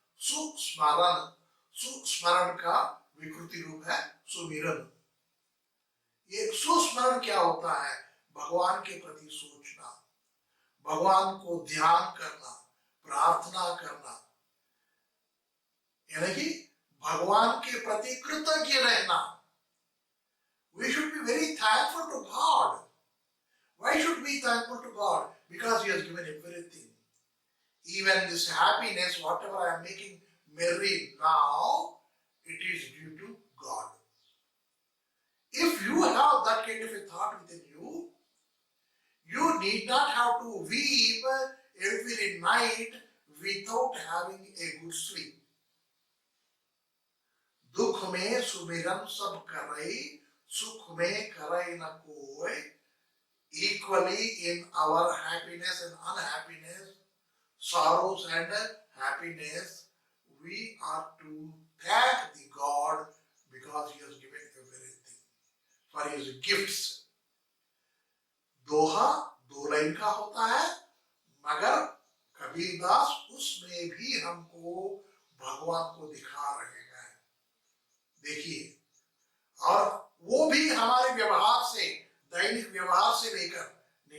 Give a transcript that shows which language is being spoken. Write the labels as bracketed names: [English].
[Hindi] सुस्मरण, सुस्मरण का विकृति रूप है सुमिरन. ये सुस्मरण क्या होता है? भगवान के प्रति सोचना, भगवान को ध्यान करना, प्रार्थना करना, यानी कि भगवान के प्रति कृतज्ञ रहना. [English] We should be very thankful to God. Why should we be thankful to God? Because He has given everything. Even this happiness, whatever I am making merry now, it is due to God. If you have that kind of a thought within you, you need not have to weep every night without having a good sleep. [Hindi] दुख में सुमिरन सब करे, सुख में करे न कोई. [English] Equally in our happiness and unhappiness, sorrows and happiness, we are to thank the God because He has given everything for His gifts. [Hindi] दोहा दो लाइन का होता है, मगर कबीरदास उसमें भी हमको भगवान को दिखा रहे हैं. देखिए, और वो भी हमारे व्यवहार से, दैनिक व्यवहार से लेकर